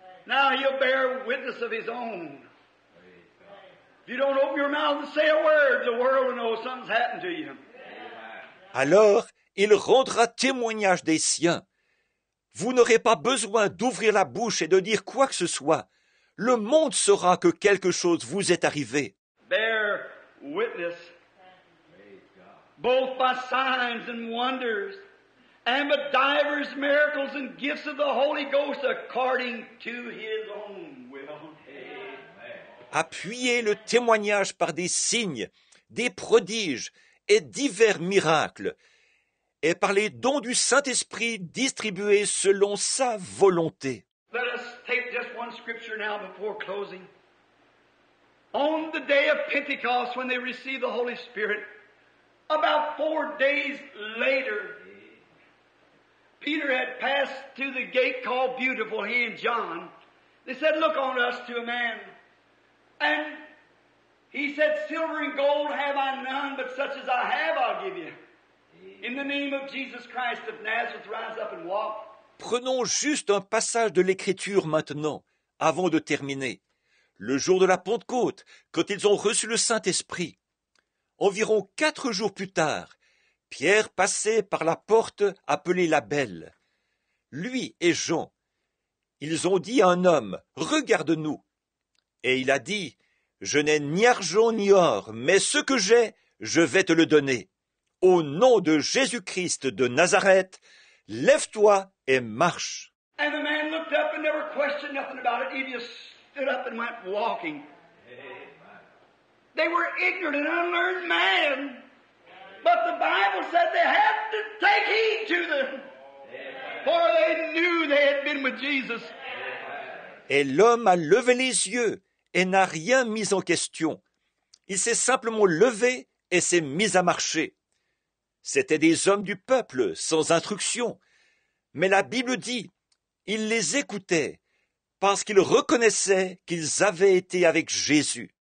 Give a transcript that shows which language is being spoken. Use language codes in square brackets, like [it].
[en] Now he'll bear witness of his own. If you don't open your mouth and say a word, the world will know something's happened to you. [fr] Alors, il rendra témoignage des siens. Vous n'aurez pas besoin d'ouvrir la bouche et de dire quoi que ce soit. Le monde saura que quelque chose vous est arrivé. [en] Bear witness, both by signs and wonders, and by divers miracles and gifts of the Holy Ghost according to his own will. [fr] Appuyez le témoignage par des signes, des prodiges et divers miracles, et par les dons du Saint-Esprit distribués selon sa volonté. [en] Let us take just one scripture now before closing. On the day of Pentecost, when they received the Holy Spirit, about 4 days later, Peter had passed through the gate called Beautiful, he and John. They said, look on us to a man. And he said, silver and gold have I none, but such as I have I'll give you. In the name of Jesus Christ of Nazareth, rise up and walk. [fr] Prenons juste un passage de l'Écriture maintenant, avant de terminer. Le jour de la Pentecôte, quand ils ont reçu le Saint-Esprit. Environ 4 jours plus tard, Pierre passait par la porte appelée la Belle. Lui et Jean, ils ont dit à un homme, « Regarde-nous !» Et il a dit, « Je n'ai ni argent ni or, mais ce que j'ai, je vais te le donner. Au nom de Jésus-Christ de Nazareth, lève-toi et marche. » [en] And the man looked up and never questioned nothing about it. He just stood up and went walking. They were ignorant and unlearned men. But the Bible said they had to take heed to them. For they knew they had been with Jesus. [fr] Et l'homme a levé les yeux et n'a rien mis en question. Il s'est simplement levé et s'est mis à marcher. C'étaient des hommes du peuple, sans instruction. Mais la Bible dit, ils les écoutaient, parce qu'ils reconnaissaient qu'ils avaient été avec Jésus.